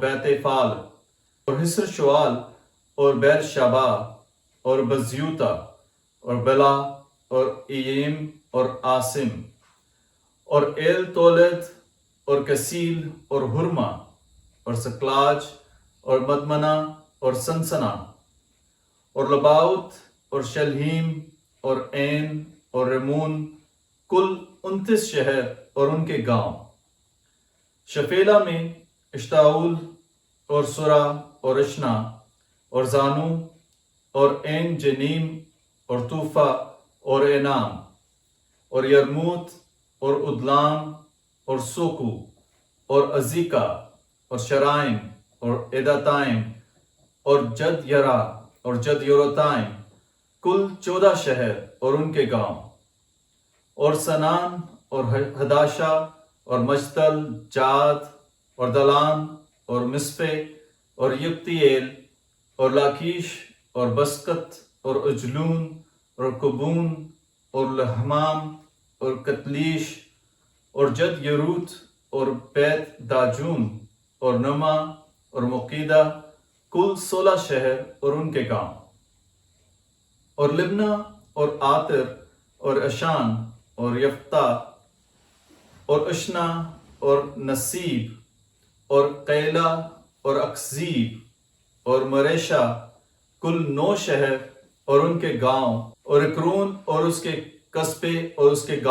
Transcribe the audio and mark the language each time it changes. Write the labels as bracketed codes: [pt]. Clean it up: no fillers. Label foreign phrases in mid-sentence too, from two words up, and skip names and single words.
[hi] बैतेफाल और हिस्र शुआल और बैर शाबा और बज्यूता और बला और इयम और आसिम और एल तोलेद और कसील और हुरमा और सकलाज और मदमना और सनसना और लबाउत और शलहीम और ऐन और रेमून, कुल 29 शहर और उनके गांव। शफेला में इश्ताउल और सुरा और इश्ना और जानू और ऐन जनीम और तूफा और एनाम और यरमूत और अदलाम और सोको और अज़ीका और शराइम और ईदाताइम और जद यरा और जद यूरताइम, कुल 14 शहर और उन के गांव, और सनान और हदाशा और मजदल, जाद और दलान और मिस्पे और यक़्तियेल और लाकीश और बुस्कत और अजलोन और कबून और लहमाम और कतलीश और जद यरूत और बैत दाजून और नमा और मक़ेदा, कुल 16 शहर और उन के गांव, और लबना और आतर और अशान और यफ़्ता और अश्ना और नसीब और कीला और अकज़ीब और मरेशा, कुल 9 शहर और उन के गांव, और अकरोन और उस के क़स्बे और उस के